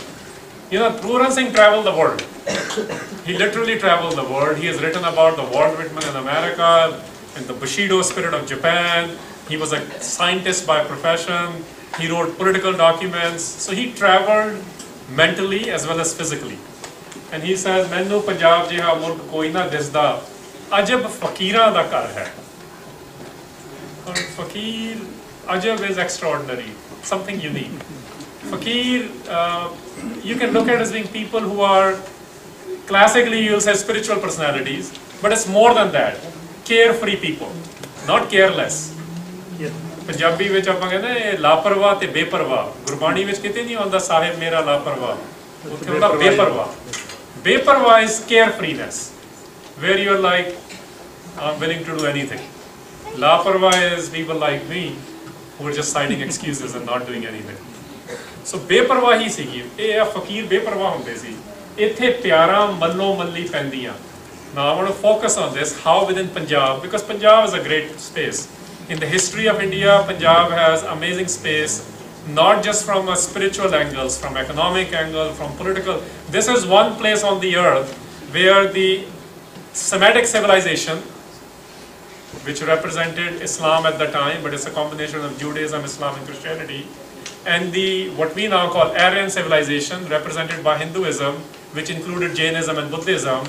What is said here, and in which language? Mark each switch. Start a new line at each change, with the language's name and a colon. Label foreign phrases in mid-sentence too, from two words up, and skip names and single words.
English: You know, Puran Singh traveled the world. He literally traveled the world. He has written about the Walt Whitman in America and the Bushido spirit of Japan. He was a scientist by profession. He wrote political documents. So he traveled mentally as well as physically. And he says,
Punjabi: "ਮੈਨੂੰ ਪੰਜਾਬ ਜਿਹਾ ਮੁਲਕ ਕੋਈ ਨਾ ਦਿਸਦਾ, ਅਜਬ ਫ਼ਕੀਰਾਂ ਦਾ ਘਰ ਹੈ."
English: And fakir, ajab is extraordinary, something unique. Fakir, you can look at as being people who are classically, you'll say, spiritual personalities, but it's more than that. Carefree people, not careless.
Punjabi: ਪੰਜਾਬੀ ਵਿੱਚ ਆਪਾਂ ਕਹਿੰਦੇ ਲਾਪਰਵਾਹ ਤੇ ਬੇਪਰਵਾਹ, ਗੁਰਬਾਣੀ ਵਿੱਚ ਕਿਤੇ ਨਹੀਂ ਆਉਂਦਾ ਸਾਹਿਬ ਮੇਰਾ ਲਾਪਰਵਾਹ, ਉੱਥੇ ਹੁੰਦਾ ਬੇਪਰਵਾਹ.
English: ਬੇਪਰਵਾਹ is carefreeness, where you're like, I'm willing to do anything. ਲਾਪਰਵਾਹ is people like me who are just citing excuses and not doing anything.
Punjabi: So ਬੇਪਰਵਾਹੀ ਸੀਗੀ, ਇਹ ਫਕੀਰ ਬੇਪਰਵਾਹ ਹੁੰਦੇ ਸੀ. ਇੱਥੇ ਪਿਆਰਾਂ ਮੱਲੋ ਮੱਲੀ ਪੈਂਦੀਆਂ.
English: Now I want to focus on this, how within Punjab, because Punjab is a great space. In the history of India, Punjab has amazing space, not just from a spiritual angles, from economic angle, from political. This is one place on the earth where the Semitic civilization, which represented Islam at the time, but it's a combination of Judaism, Islam, and Christianity, and the what we now call Aryan civilization, represented by Hinduism, which included Jainism and Buddhism.